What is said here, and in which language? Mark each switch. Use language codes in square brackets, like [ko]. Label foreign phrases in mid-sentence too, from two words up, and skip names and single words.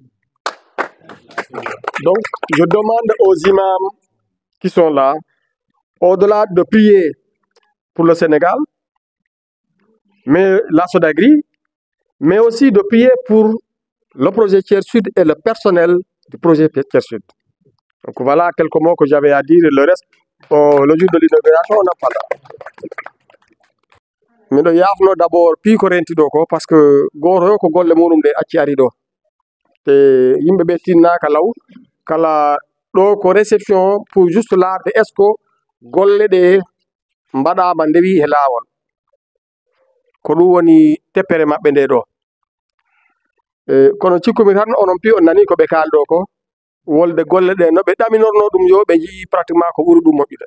[fr] Donc, je demande aux imams qui sont là, au-delà de prier pour le Sénégal, mais la Sodagri, mais aussi de prier pour le projet Thiès Sud et le personnel du projet Thiès Sud. Donc voilà quelques mots que j'avais à dire, et le reste, le jour de l'inauguration, on n'a pas là. Mais il y a d'abord plus correnti parce que [ff] goro ko golle muɗum de acci ari ɗo te yimɓe ɓe tinnaka law kala ɗo ko [fr] réception pour juste [ff] larde [fr] est ce que [ff] golle ɗe mbaɗama ndewi e laawol ko ɗum woni teppere maɓɓe nde ɗo. Kono cikkumi tan onon pi on nani ko ɓe kalɗo ko wolde golle ɗe no ɓe ɗaminorno ɗum yo ɓe jii pratiquement ko ɓuri ɗum moƴƴude.